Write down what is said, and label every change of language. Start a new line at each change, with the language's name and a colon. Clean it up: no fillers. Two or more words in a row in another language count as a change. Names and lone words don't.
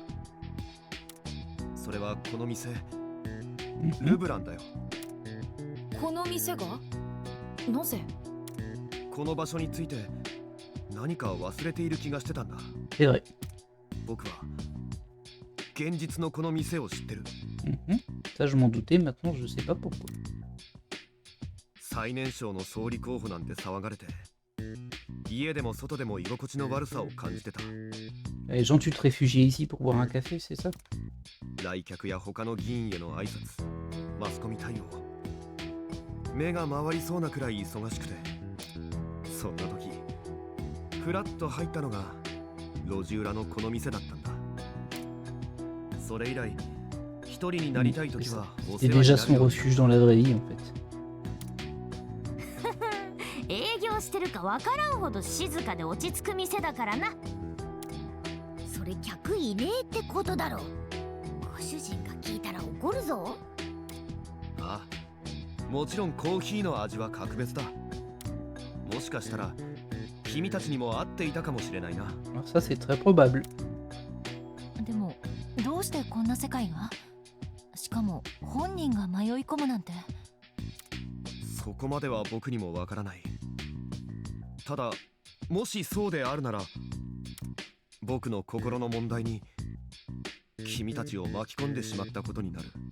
Japanese: それはこの店、ルブランだよ。この店が？なぜ？この場所について何か忘れている気がしてたんだ。
French: C'est vrai.
Japanese: 僕は現実のこの店を知ってる。
French: Ça je m'en doutais, maintenant je sais pas pourquoi.
Japanese: 最年少の総理候補なんて騒がれて、家でも外でも居心地の悪さを感じてた。
French: Les gens, tu te réfugiais ici pour boire un café, c'est ça?
Japanese: 来客や他の議員への挨拶、マスコミ対応、目が回りそうなくらい忙しくて、そんな時ふらっと入ったのが路地裏のこの店だったんだ。それ以来一人になりたい時はお世
French: C'était
Japanese: 話に
French: déjà
Japanese: なる
French: son
Japanese: よ。
French: refuge dans la vraie vie en fait.
Japanese: 営業してるかわからんほど静かで落ち着く店だからな。それ客いねえってことだろ。ご主人が聞いたら怒るぞ。ああ、もちろんコーヒーの味は格別だ。もしかしたら君たちにも合っていたかもしれないな。
French: Alors ça c'est très probable.
Japanese: でもどうしてこんな世界が？しかも本人が迷い込むなんて。そこまでは僕にもわからない。ただもしそうであるなら僕の心の問題に君たちを巻き込んでしまったことになる。